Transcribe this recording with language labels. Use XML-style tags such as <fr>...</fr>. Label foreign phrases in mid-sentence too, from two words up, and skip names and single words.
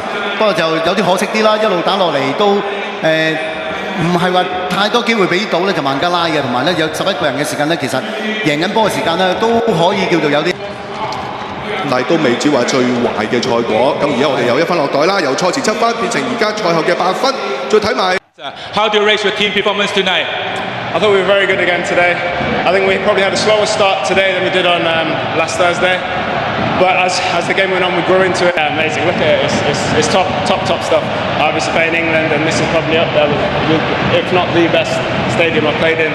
<yue>不過就有啲可惜啲啦，一路打落嚟都唔係話太多機會俾到咧，就孟加拉嘅，同埋咧有11個人嘅時間咧，其實贏緊波嘅時間咧都可以叫做有啲。但係都未至話最壞嘅賽果。咁而家我哋有1分落袋啦，由賽前7分變成而家賽後嘅8分。再睇埋</yue> <en>How do you rate your team performance tonight? I thought we were very good again today. I think we probably had a slower start today than we did on last Thursday. But as the game went on, we grew into it. Amazing. Look at it. It's top stuff. Obviously playing England, and this is probably up there with, if not the best stadium I've played in.</en>